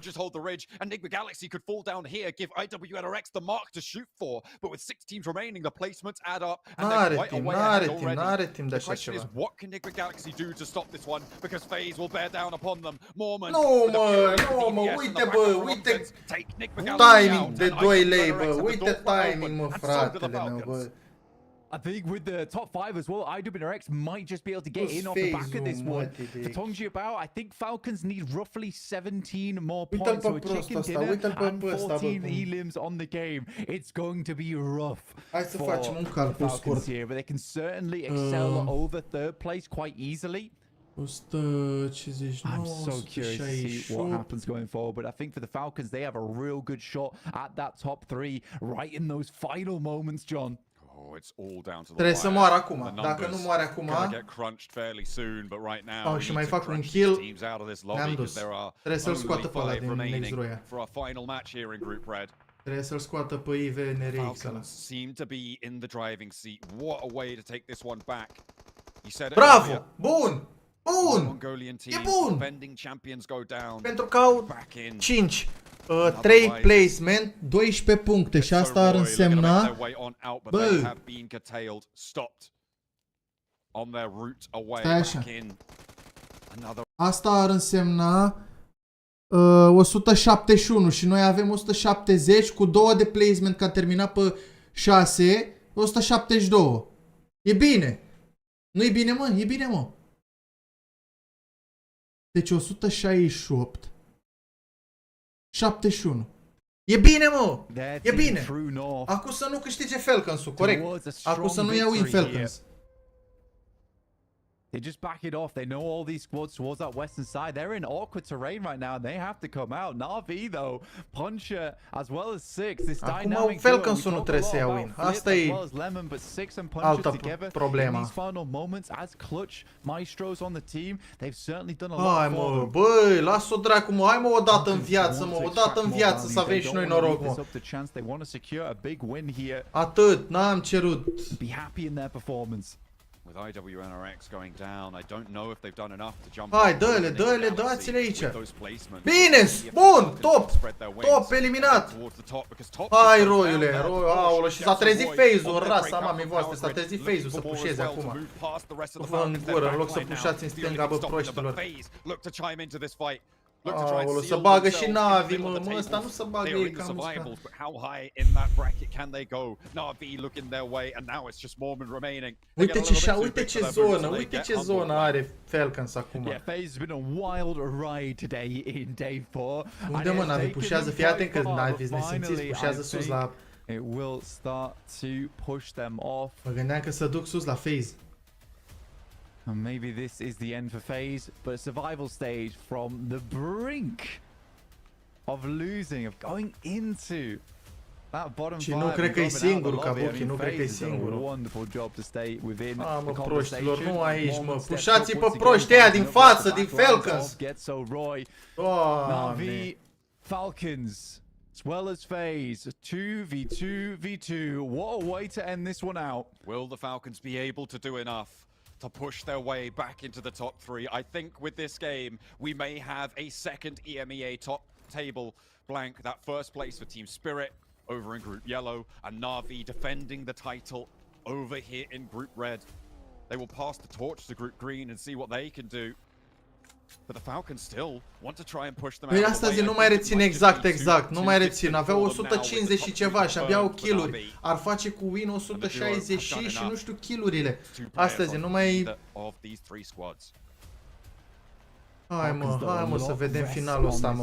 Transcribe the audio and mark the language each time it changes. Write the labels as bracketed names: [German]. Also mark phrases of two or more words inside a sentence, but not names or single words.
[Romanian] N-are timp de așa ceva. Nu, mă, uite, bă, uite timing de 2 lei, bă, uite timing, mă, fratele meu, bă. [English] I think with the top 5 as well, IWNRX might just be able to get in off the back of this one. For Tongji about, I think Falcons need roughly 17 more points, so a chicken dinner and 14 elims on the game. It's going to be rough for the Falcons here, but they can certainly excel over third place quite easily. 159, I'm so curious to see what happens going forward, but I think for the Falcons, they have a real good shot at that top 3 right in those final moments, John. [Romanian] Trebuie să moară acum. Dacă nu moare acum, și mai fac un kill, ne-am dus. Trebuie să-l scoată pe ăla din Nexruia. Trebuie să-l scoată pe IWNRX ăla. Bravo! Bun! Bun! [English] Mongolian [Romanian] E [English] team, [Romanian] bun! [English] defending champions go down. [Romanian] Pentru că au [English] Back in. [Romanian] 5, 3 placement, 12 puncte și asta ar însemna... Bă! Stai așa. Asta ar însemna 171 și noi avem 170 cu 2 de placement că a terminat pe 6, 172. E bine! Nu e bine, mă? E bine, mă! Deci 168 71. E bine, mă! E bine! Acum să nu câștige Falcons-ul, corect. Acum să nu iau in Falcons. [English] They just back it off. They know all these squads towards that western side. They're in awkward terrain right now, and they have to come out. Na'Vi though, Puncher as well as Six. This dynamic [Romanian] Falcons-ul nu trebuie să ia win. Asta e altă problemă. [English] These final moments as clutch maestros on the team, they've certainly done a lot. [Romanian] Hai mă, băi, lasă-o dracu, mă. Hai mă o dată în viață, mă. O dată în viață să avem și noi noroc, mă. Atât, n-am cerut. [English] Be happy in their performance. With IWNRX going down, I don't know if they've done enough to jump. [Romanian] Hai, dă-le, dați-le aici. Bine, bun, top, eliminat. Hai, roiule, aolo, și s-a trezit FaZe-ul, rasa mamei voastre, s-a trezit FaZe-ul să pușeze acum. Vă în gură, în loc să pușați în stânga, bă, proștilor. Aolo, să bagă și Na'Vi, mă, ăsta nu se bagă ei cam ăsta. Uite ce zonă are Falcons acum. [English] Yeah, FaZe has been a wild ride today in day 4. [Romanian] Unde mă Na'Vi pușează? Fii atent că Na'Vi nesimțiți pușează sus la... [English] It will start to push them off. [Romanian] Mă gândeam că să duc sus la FaZe. [English] And maybe this is the end for FaZe, but a survival stage from the brink of losing, of going into that bottom five. [Romanian] Și nu cred că e singurul, Kabuki, nu cred că e singurul. [English] Wonderful job to stay within [Romanian] mă, proștilor, nu aici, mă. Pușați-i pe proști ăia din față, din Falcons. [English] Na'Vi, Falcons, as well as FaZe, 2v2v2. What a way to end this one out. Will the Falcons be able to do enough to push their way back into the top 3? I think with this game, we may have a second EMEA top table blank. That first place for Team Spirit over in Group Yellow, and Na'Vi defending the title over here in Group Red. They will pass the torch to Group Green and see what they can do. But the Falcons still want to try and push them out. [Romanian] Păi asta zi, nu mai rețin exact, nu mai rețin. Aveau 150 și ceva și abia au kill-uri. Ar face cu win 160 și nu știu kill-urile. Asta zi, nu mai... Hai mă, să vedem finalul ăsta, mă.